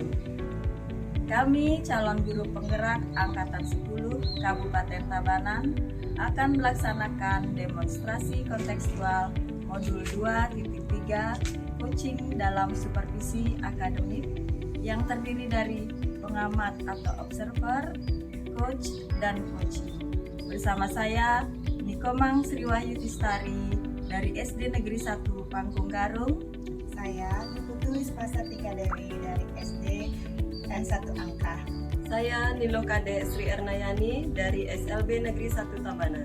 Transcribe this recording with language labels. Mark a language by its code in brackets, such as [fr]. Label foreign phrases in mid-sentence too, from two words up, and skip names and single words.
[id] Kami calon guru penggerak Angkatan 10 Kabupaten Tabanan akan melaksanakan demonstrasi kontekstual modul 2.3 coaching dalam supervisi akademik yang terdiri dari pengamat atau observer, coach, dan coachee. Bersama saya Nikomang Sriwahyu Tistari dari SD Negeri 1 Panggung Garung. Saya Niputu Wispasatika Dewi dari SD N1 Angka. Saya Nilo Kade Sri Ernayani dari SLB Negeri 1 Tabanan.